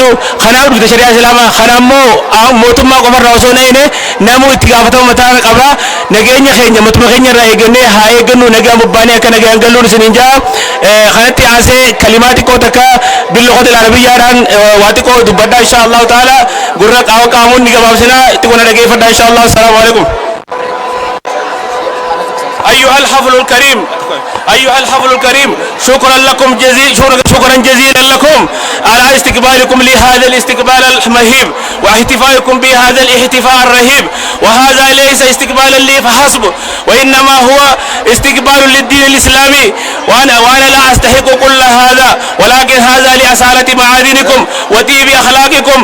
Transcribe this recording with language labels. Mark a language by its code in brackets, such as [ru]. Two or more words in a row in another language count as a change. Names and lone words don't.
[om] Kanaaf dhufte shari'aa islaamaa. Kana immoo mootummaa qofarraa osoo na'ine namuu itti gaafatama mataa qaba. Nageenya keenya mootummaa keenya irraa eegannee haa eeggannu. Nagaan bobbaanee akka nagaan galluun isiniin jaa. Kanatti aansee kalimaa xiqqoo takka billoqota arabiyyaadhaan waa xiqqoo dubbadhaa [ar] إن شاء الله تعالى. [om] Gurra qaamuun ni gabaabsinaa itti wal dhageeffadhaa [ar] إن شاء الله. السلام عليكم. أيها الحفل الكريم أيها الحفل الكريم شكرا لكم شكرا جزيلا لكم على استقبالكم لهذا الاستقبال المهيب واحتفالكم بهذا الاحتفاء الرهيب. وهذا ليس استقبالا لي فحسب وإنما هو استقبال للدين الإسلامي وأنا لا أستحق كل هذا ولكن هذا لأصالة معادنكم وطيب أخلاقكم.